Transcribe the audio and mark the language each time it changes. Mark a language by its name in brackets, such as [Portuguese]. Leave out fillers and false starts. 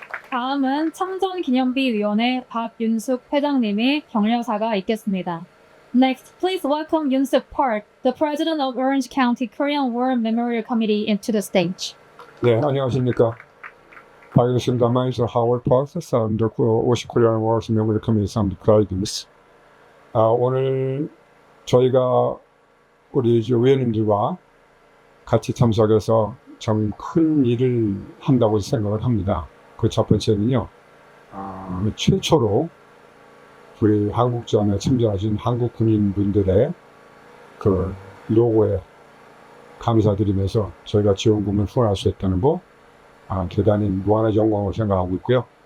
[Korean] 다음은 참전기념비위원회 박윤숙 회장님의 격려사가 있겠습니다. [English] Next, please welcome Yoon-suk Park, the president of Orange County Korean War Memorial Committee, into the stage. [Korean] 네, 안녕하십니까. 알겠습니다. [English] My name is Howard Park, I'm the Orange Korean War Memorial Committee president. [Korean] 오늘 저희가 우리 위원님들과 같이 참석해서 참 큰 일을 한다고 생각을 합니다. 그 첫 번째는요, 최초로 우리 한국전에 참전하신 한국 군인분들의 그 노고에 감사드리면서 저희가 지원금을 후원할 수 있다는 거 대단히 무한한 영광으로 생각하고 있고요.